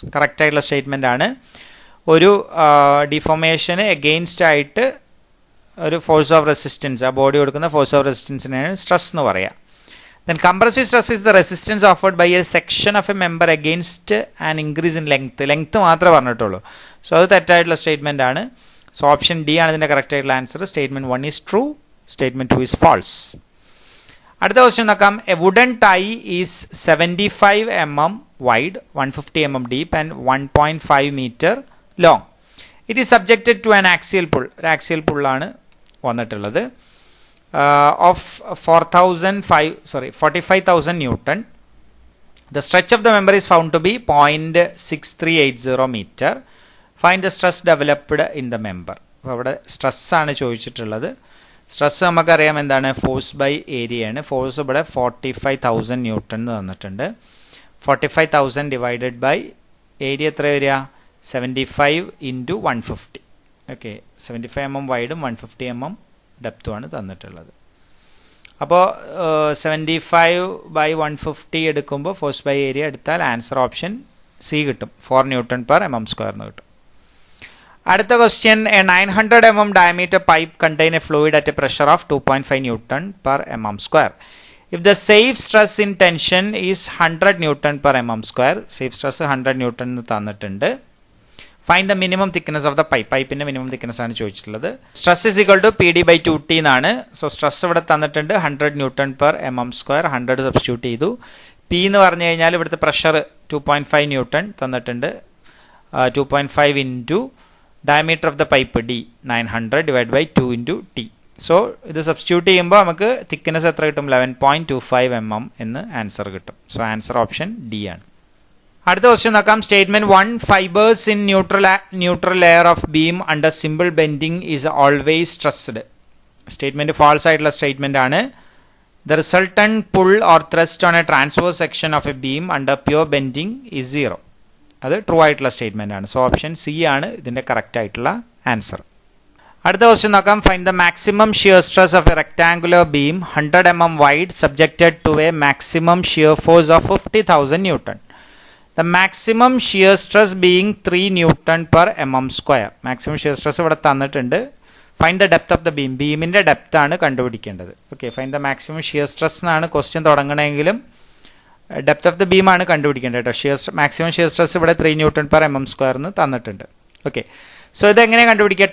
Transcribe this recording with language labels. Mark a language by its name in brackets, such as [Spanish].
[Malayalam] Correct ആയിട്ടുള്ള statement ആണ്. ഒരു ഡിഫോർമേഷന് എഗെയിൻസ്റ്റ് ആയിട്ട് ഒരു ഫോഴ്സ് ഓഫ് റെസിസ്റ്റൻസ്, ആ ബോഡി കൊടുക്കുന്ന ഫോഴ്സ് ഓഫ് റെസിസ്റ്റൻസിനാണ് സ്ട്രെസ് എന്ന് പറയുക. [English] then compressive stress is the resistance offered by a section of a member against an increase in length [Malayalam] മാത്രമേ പറഞ്ഞിട്ടുള്ളൂ. സോ അത് തെറ്റായിട്ടുള്ള സ്റ്റേറ്റ്മെന്റ് ആണ്. സോ ഓപ്ഷൻ ഡി ആണ് ഇതിന്റെ കറക്റ്റ് ആയിട്ടുള്ള answer. [English] Statement 1 is true, statement 2 is false. [Malayalam] അടുത്ത question നോക്കാം. [English] A wooden tie is 75 mm wide, 150 mm deep and 1.5 meter long. It is subjected to an axial pull. [Malayalam] ഒരു axial പുള്ളാണ് വന്നിട്ടുള്ളത്. [English] Of 45,000 Newton. The stretch of the member is found to be 0.6380 meter. Find the stress developed in the member. [Malayalam] അപ്പോൾ അവിടെ stress ആണ് ചോദിച്ചിട്ടുള്ളത്. Stress നമുക്കറിയാം എന്താണ്, force by area ആണ്. Force ഇവിടെ 45,000 Newton എന്ന് തന്നിട്ടുണ്ട്. 45,000 ഡിവൈഡഡ് ബൈ ഏരിയ എത്ര വരിക, 75 × 150. ഓക്കെ, 75 mm വൈഡും 150 mm ഡെപ്തുമാണ് തന്നിട്ടുള്ളത്. അപ്പോൾ 75/150 എടുക്കുമ്പോൾ ഫോഴ്സ് ബൈ ഏരിയ എടുത്താൽ ആൻസർ ഓപ്ഷൻ സി കിട്ടും, 4 Newton/mm² എന്ന് കിട്ടും. അടുത്ത question, [English] A 900 mm diameter pipe contain a fluid at a pressure of 2.5 Newton/mm². If the safe stress in tension is 100 Newton/mm², safe stress 100 Newton [Malayalam] എന്ന് തന്നിട്ടുണ്ട്. [English] Find the minimum thickness of the pipe. [Malayalam] പൈപ്പിന്റെ minimum thickness ആണ് ചോദിച്ചിട്ടുള്ളത്. [English] stress is equal to PD/2T [Malayalam] എന്നാണ്. So stress ഇവിടെ തന്നിട്ടുണ്ട് 100 Newton/mm². 100 substitute ചെയ്തു. P എന്ന് പറഞ്ഞു കഴിഞ്ഞാൽ ഇവിടുത്തെ പ്രഷർ 2.5 Newton തന്നിട്ടുണ്ട്. [English] 2.5 into diameter of the pipe D 900 divide by 2 × T. [Malayalam] So ഇത് സബ്സ്റ്റിറ്റ്യൂട്ട് ചെയ്യുമ്പോൾ നമുക്ക് തിക്നെസ് എത്ര കിട്ടും, 11.25 mm എന്ന് ആൻസർ കിട്ടും. സോ ആൻസർ ഓപ്ഷൻ ഡി ആണ്. അടുത്ത ക്വസ്റ്റ്യൻ നോക്കാം. [English] Statement 1, fibres in neutral layer of beam under simple bending is always stressed. [Malayalam] Statement false ആയിട്ടുള്ള സ്റ്റേറ്റ്മെന്റ് ആണ്. [English] The resultant pull or thrust on a transverse section of a beam under pure bending is 0. [Malayalam] അത് true ആയിട്ടുള്ള statement ആണ്. So option C ആണ് ഇതിന്റെ correct ആയിട്ടുള്ള answer. അടുത്ത question നോക്കാം. [English] Find the maximum shear stress of a rectangular beam 100 mm wide subjected to a maximum shear force of 50,000 Newton. The maximum shear stress being 3 Newton/mm². Maximum shear stress [Malayalam] ഇവിടെ തന്നിട്ടുണ്ട്. [English] Find the depth of the beam. [Malayalam] ബീമിന്റെ depth ആണ് കണ്ടുപിടിക്കേണ്ടത്. Okay, find the maximum shear stress എന്നാണ് question തുടങ്ങണമെങ്കിലും depth of the beam ആണ് കണ്ടുപിടിക്കേണ്ടത് കേട്ടോ. Maximum shear stress ഇവിടെ 3 Newton/mm² എന്ന് തന്നിട്ടുണ്ട്. ഓക്കെ, സോ ഇതെങ്ങനെ കണ്ടുപിടിക്കുക?